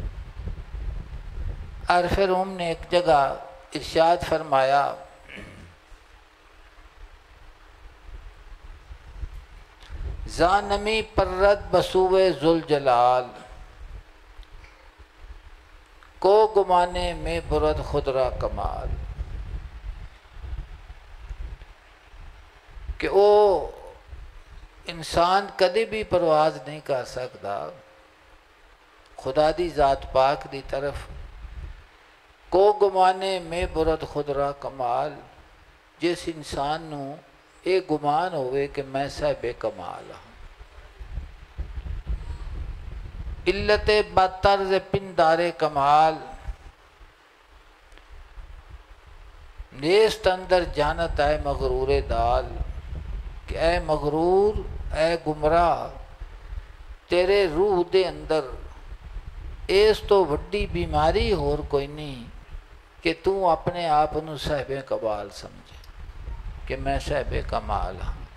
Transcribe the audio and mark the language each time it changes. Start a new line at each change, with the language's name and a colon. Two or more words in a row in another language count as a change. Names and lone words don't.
Urdu: عارف روم نے ایک جگہ ارشاد فرمایا
Persian: زانمی پرد بسوے ذوالجلال، کو گمانے میں برد خود را کمال،
Punjabi: کہ وہ انسان کدی بھی پرواز نہیں کر سکتا خدا دی ذات پاک دی طرف،
Persian: کو گمانے میں برد خود را کمال،
Punjabi: جس انسان نو یہ گمان ہوئے کہ میں صاحب کمال ہوں،
Persian: علت بدطرز پندار کمال، نیست اندر جانت اے مغرور دال،
Punjabi: کہ اے مغرور اے گمراہ تیرے روح دے اندر اس تو وڈی بیماری ہور کوئی نہیں کہ تو اپنے آپ نو صاحب کمال سمجھے کہ میں صاحب کمال ہوں۔